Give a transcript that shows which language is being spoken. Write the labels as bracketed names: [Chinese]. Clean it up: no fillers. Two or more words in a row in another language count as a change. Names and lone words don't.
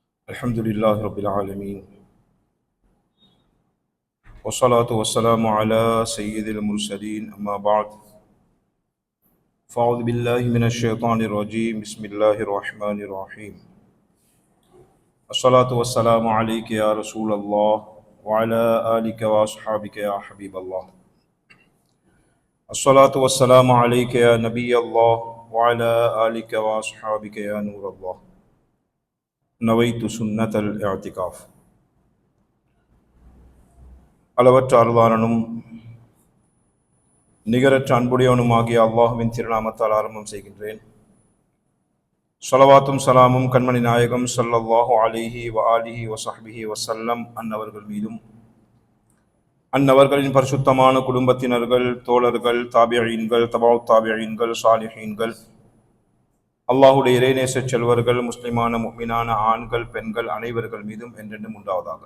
[Arabic] الحمد لله رب العالمين والصلاة والسلام على سيد المرسلين أما بعد فأعوذ بالله من الشيطان الرجيم بسم الله الرحمن الرحيم الصلاة والسلام عليك يا رسول الله وعلى آلك وأصحابك يا حبيب الله الصلاة والسلام عليك يا نبي الله وعلى آلك وأصحابك يا نور الله نويت سنة الاعتكاف. [Tamil] அளவற்ற அருளாளனும் நிகரற்ற அன்புடையவனுமாகிய அல்லாஹுவின் திருநாமத்தால் ஆரம்பம் செய்கின்றேன். ஸலவாத்தும் சலாமும் கண்மணி நாயகம் [Arabic] صلى الله عليه وآله وصحبه وسلم [Tamil] அன்னவர்கள் மீதும், அன்னவர்களின் பரிசுத்தமான குடும்பத்தினர்கள், தோழர்கள், தாபியீன்கள், தபஅத் தாபியீன்கள், சாலிஹீன்கள், அல்லாஹுடைய இறைநேச செல்வர்கள், முஸ்லிமான முஃமினான ஆண்கள் பெண்கள் அனைவர்கள் மீதும் என்றென்றும் உண்டாவதாக.